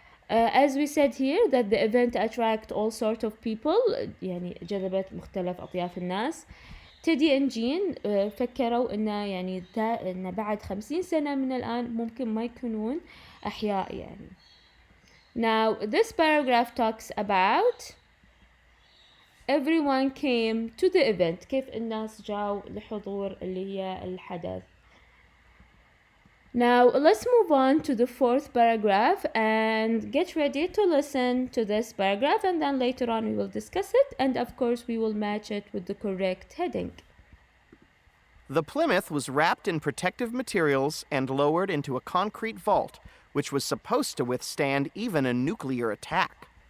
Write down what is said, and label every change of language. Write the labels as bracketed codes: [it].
[en] As we said here that the event attract all sort of people [ar] يعني جذبت مختلف أطياف الناس. تيدي انجين فكروا إنه يعني إن بعد 50 سنة من الآن ممكن ما يكونون أحياء يعني. [en] Now this paragraph talks about everyone came to the event. [ar] كيف الناس جاوا لحضور اللي هي الحدث. [en] Now let's move on to the fourth paragraph and get ready to listen to this paragraph, and then later on we will discuss it, and of course we will match it with the correct heading. The Plymouth was wrapped in protective materials and lowered into a concrete vault, which was supposed to withstand even a nuclear attack.